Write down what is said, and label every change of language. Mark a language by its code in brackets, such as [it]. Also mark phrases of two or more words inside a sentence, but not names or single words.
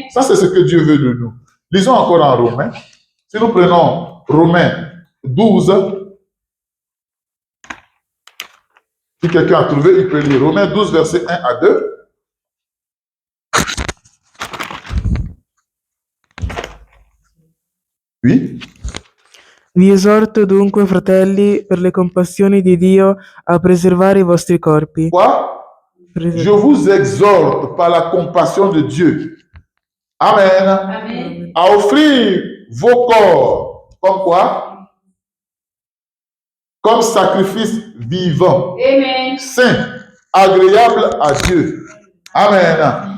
[fr] Ça, c'est ce que Dieu veut de nous. Lisons encore en Romains. Si nous prenons Romains 12, si quelqu'un a trouvé, il peut lire. Romains 12, verset 1 à 2. Oui. [it] Vi esorto dunque, fratelli, per le compassioni di Dio, a preservare i vostri corpi. [fr] Quoi? Je vous exhorte par la compassion de Dieu. Amen. Amen. À offrir vos corps comme quoi? Comme sacrifice vivant, Amen. saint, agréable à Dieu. Amen.